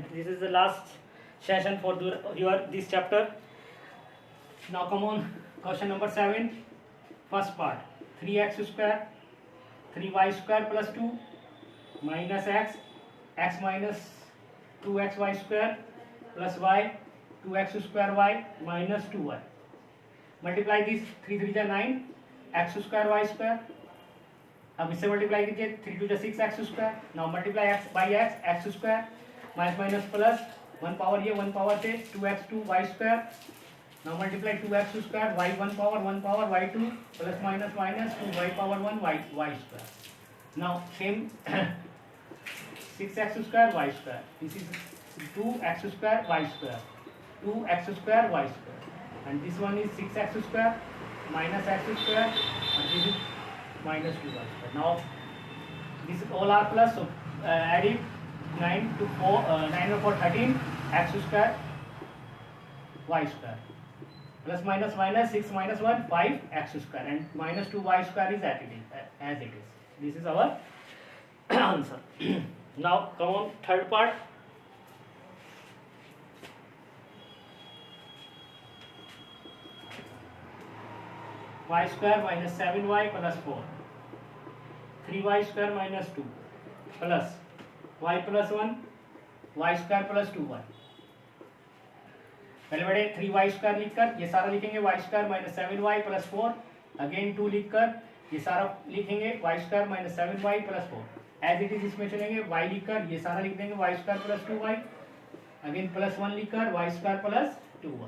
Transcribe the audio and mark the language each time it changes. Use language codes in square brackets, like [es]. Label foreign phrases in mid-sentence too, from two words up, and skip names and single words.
[en] This is the last session for your this chapter. Now come on, question number 7. First part, 3x square, 3y square plus 2 minus x minus 2xy square plus y, 2x square y minus 2y. Multiply this, 3 3 9, x square y square. [hi] अब इससे मल्टीप्लाई कीजिए, 3 2 6 [en] x square. now multiply x by x square minus minus plus 1 power ये 1 power से 2x2 y square. now multiply 2x square y 1 power y 2 plus minus minus 2y power 1 y square. now same 6x square y square. this is 2x square y square, 2x square y square, and this one is 6x square minus x square, and this is minus 2y square. Now this all are plus, so adding 9 to 4, 9 or 4 13 x square y square plus minus minus 6 minus 1 5 x square, and minus 2y square is as it is. This is our answer. Now come on, third part. Y square minus 7y plus 4, 3y square minus 2 plus y plus 1, y square plus 2y. [hi] पहले बड़े [en] 3y square [hi] लिखकर ये सारा लिखेंगे, [en] y square minus 7y plus 4, [hi] अगेन 2 लिखकर ये सारा लिखेंगे, [en] y square minus 7y plus 4. as it is [hi] इसमें चलेंगे, y लिखकर ये सारा लिख देंगे, [en] y square plus 2y, again plus 1 [hi] लिखकर [en] y square plus 2y.